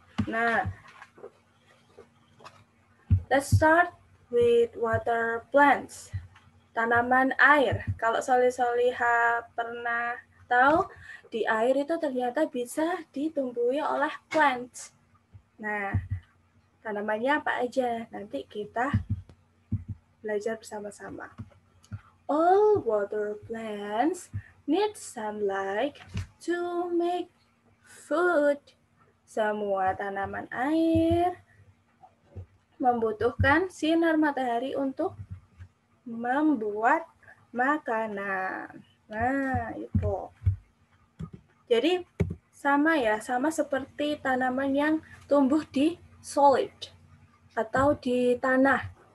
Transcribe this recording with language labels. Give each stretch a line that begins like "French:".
English: Nah, let's start with water plants.
Indonesian: Tanaman air. Kalau Soliha pernah tahu, di air itu ternyata bisa ditumbuhi oleh plants. Nah, tanamannya apa aja? Nanti kita belajar bersama-sama.
English: All water plants need sunlight to make food.
Indonesian: Semua tanaman air membutuhkan sinar matahari untuk membuat makanan. Nah, itu. Jadi sama seperti tanaman yang tumbuh di solid atau di tanah.